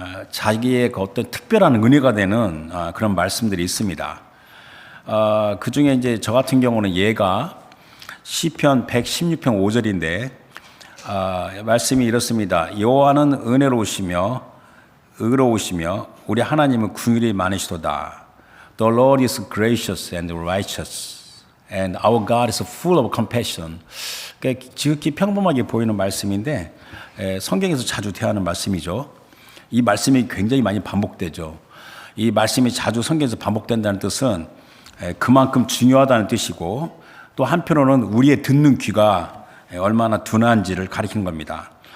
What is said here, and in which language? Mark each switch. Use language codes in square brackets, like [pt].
[ko] 자기의 어떤 특별한 은혜가 되는 그런 말씀들이 있습니다. 그 중에 이제 저 같은 경우는 예가 시편 116편 5절인데 말씀이 이렇습니다. 여호와는 은혜로우시며 의로우시며 우리 하나님은 긍휼이 많으시도다. [en] The Lord is gracious and righteous, and our God is full of compassion. [ko] 지극히 평범하게 보이는 말씀인데 성경에서 자주 대하는 말씀이죠. 이 말씀이 굉장히 많이 반복되죠. 이 말씀이 자주 성경에서 반복된다는 뜻은 그만큼 중요하다는 뜻이고, 또 한편으로는 우리의 듣는 귀가 얼마나 둔한지를 가리키는 겁니다.